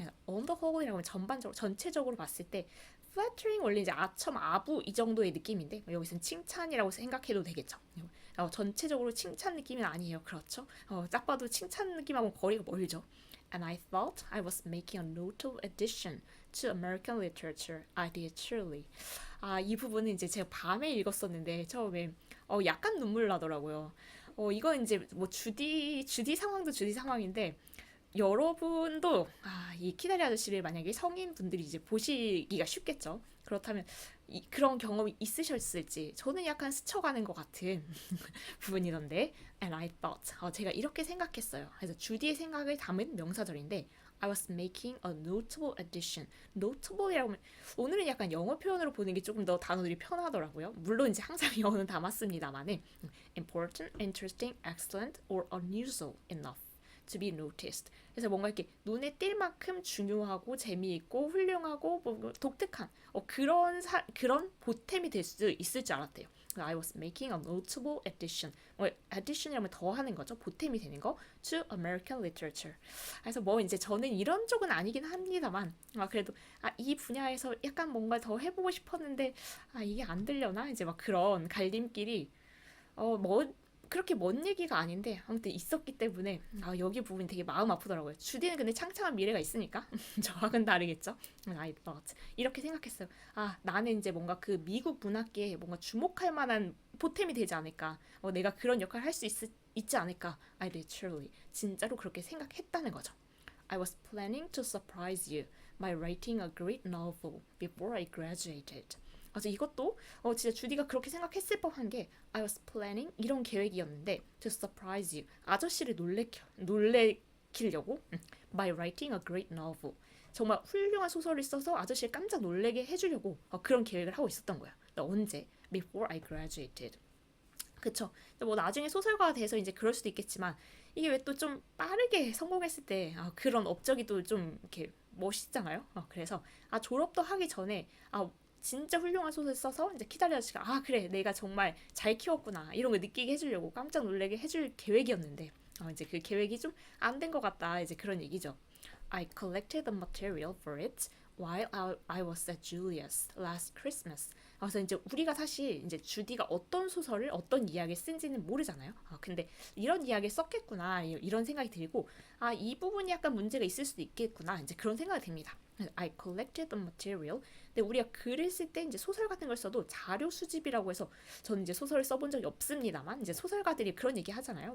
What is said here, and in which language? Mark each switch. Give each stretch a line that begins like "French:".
Korean: on the whole이라고 하면 전반적으로 전체적으로 봤을 때 flattering 원래 이제 아첨 아부 이 정도의 느낌인데 여기서는 칭찬이라고 생각해도 되겠죠. 전체적으로 칭찬 느낌은 아니에요. 그렇죠? 딱 봐도 칭찬 느낌하고 거리가 멀죠.
English: And I thought I was making a notable addition to American literature. I did truly.
Korean: 이 부분은 이제 제가 밤에 읽었었는데 처음에 약간 눈물 나더라고요. 이건 이제 뭐 주디 상황도 주디 상황인데 여러분도 이 키다리 아저씨를 만약에 성인 분들이 이제 보시기가 쉽겠죠. 그렇다면 그런 경험이 있으셨을지 저는 약간 스쳐가는 것 같은 부분이던데
English: and I thought
Korean: 제가 이렇게 생각했어요. 그래서 주디의 생각을 담은 명사절인데
English: I was making a notable addition.
Korean: notable이라고 하면 오늘은 약간 영어 표현으로 보는 게 조금 더 단어들이 편하더라고요. 물론 이제 항상 영어는 담았습니다만은
English: important, interesting, excellent or unusual enough to be noticed.
Korean: 그래서 뭔가 이렇게 눈에 띌 만큼 중요하고 재미있고 훌륭하고 뭐 독특한 그런 보탬이 될 수 있을 줄 알았대요.
English: I was making a notable addition.
Korean: addition이라면 더하는 거죠. 보탬이 되는 거
English: to American literature.
Korean: 그래서 뭐 이제 저는 이런 쪽은 아니긴 합니다만 그래도 이 분야에서 약간 뭔가 더 해보고 싶었는데 이게 안 들려나 이제 막 그런 갈림길이 뭐 그렇게 먼 얘기가 아닌데 아무튼 있었기 때문에 여기 부분이 되게 마음 아프더라고요. 주디는 근데 창창한 미래가 있으니까 저하고는 다르겠죠.
English: I thought
Korean: 이렇게 생각했어요. 나는 이제 뭔가 그 미국 문학계에 뭔가 주목할 만한 보탬이 되지 않을까. 내가 그런 역할을 할 수 있지 않을까.
English: I did truly
Korean: 진짜로 그렇게 생각했다는 거죠.
English: I was planning to surprise you by writing a great novel before I graduated.
Korean: 그래서 이것도 진짜 주디가 그렇게 생각했을 법한 게
English: I was planning
Korean: 이런 계획이었는데
English: to surprise you
Korean: 아저씨를 놀래키려고
English: by writing a great novel
Korean: 정말 훌륭한 소설을 써서 아저씨를 깜짝 놀래게 해주려고 그런 계획을 하고 있었던 거야. 언제?
English: Before I graduated.
Korean: 그쵸. 뭐 나중에 소설가가 돼서 이제 그럴 수도 있겠지만 이게 왜 또 좀 빠르게 성공했을 때 그런 업적이 또 좀 이렇게 멋있잖아요. 그래서 졸업도 하기 전에 진짜 훌륭한 소설 써서 이제 키다리 아저씨가 그래 내가 정말 잘 키웠구나 이런 걸 느끼게 해주려고 깜짝 놀라게 해줄 계획이었는데 이제 그 계획이 좀 안 된 것 같다 이제 그런 얘기죠.
English: I collected the material for it while I was at Julia's last Christmas.
Korean: 그래서 이제 우리가 사실 이제 주디가 어떤 소설을 어떤 이야기를 쓴지는 모르잖아요. 근데 이런 이야기를 썼겠구나 이런 생각이 들고 이 부분이 약간 문제가 있을 수도 있겠구나 이제 그런 생각이 듭니다.
English: I collected the material.
Korean: 근데 우리가 글을 쓸 때 이제 소설 같은 걸 써도 자료 수집이라고 해서 저는 이제 소설을 써본 적이 없습니다만 이제 소설가들이 그런 얘기 하잖아요.